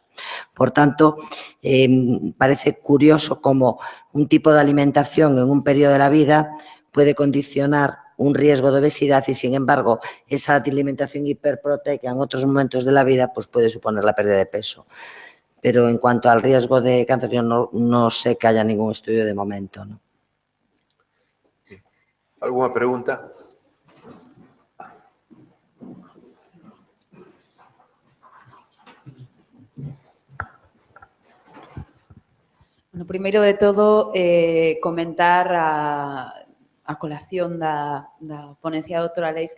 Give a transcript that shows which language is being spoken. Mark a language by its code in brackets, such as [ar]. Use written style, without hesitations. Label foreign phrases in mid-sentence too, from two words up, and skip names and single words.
[es] Por tanto, parece curioso cómo un tipo de alimentación en un periodo de la vida puede condicionar un riesgo de obesidad y, sin embargo, esa alimentación hiperproteica en otros momentos de la vida pues puede suponer la pérdida de peso. Pero en cuanto al riesgo de cáncer, yo no sé que haya ningún estudio de momento, ¿no? ¿Alguna pregunta? [gl] Bueno, primeiro de todo, comentar a colación da ponencia da doutora Leis que